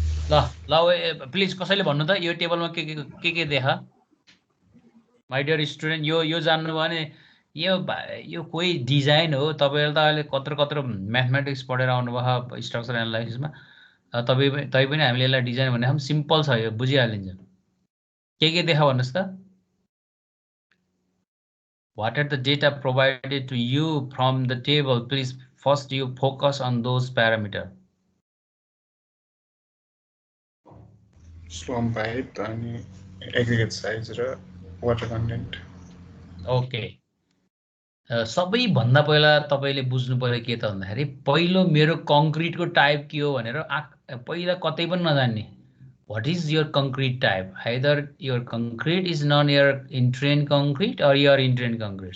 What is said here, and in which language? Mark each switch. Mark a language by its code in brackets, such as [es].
[ne] ल ल प्लिज कसैले भन्नु त यो टेबलमा के देखा माइ डियर स्टुडेन्ट यो जान्नु भने यो कोही डिजाइन हो तपाईहरु त अहिले कत्रो म्याथमेटिक्स पढेर आउनुभयो स्ट्रक्चर एनालाइसिसमा तै पनि हामीले यसलाई डिजाइन भने हम सिम्पल छ यो बुझिहालिन्छ के देखा भन्नुस् त [en] What are the data provided to you from the table? Please first you focus on those parameters. slump height अनि aggregate size र water content. Okay. [ne] सबैभन्दा पहिला तपाईले बुझ्नु पर्यो के त भन्दाखेरि पहिलो मेरो कंक्रीटको टाइप के हो भनेर पहिला कतै पनि नजान्ने [en] What is your concrete type? Either your concrete is non-air entrained concrete or your entrained concrete.